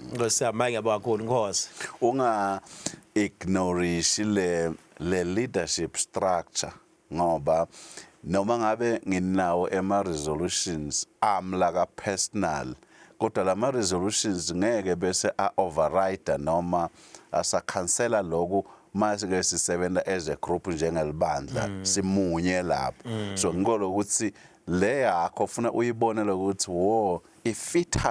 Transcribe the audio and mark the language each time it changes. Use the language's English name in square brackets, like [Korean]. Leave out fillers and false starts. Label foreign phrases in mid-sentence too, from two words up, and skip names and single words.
[Zulu] Ngosiyama ngiyabonga kakhulu Nkosi. Unga ignore le [English] leadership structure [Zulu] ngoba noma ngabe nginawo ema resolutions amla personal kodwa lama resolutions ngeke bese override noma asa cancela lokho mase sisebenza [English] as a group [Zulu] njengelibandla simunye lapho so ngikolo ukuthi le yakho ufuna uyibone lokuthi wo ifitha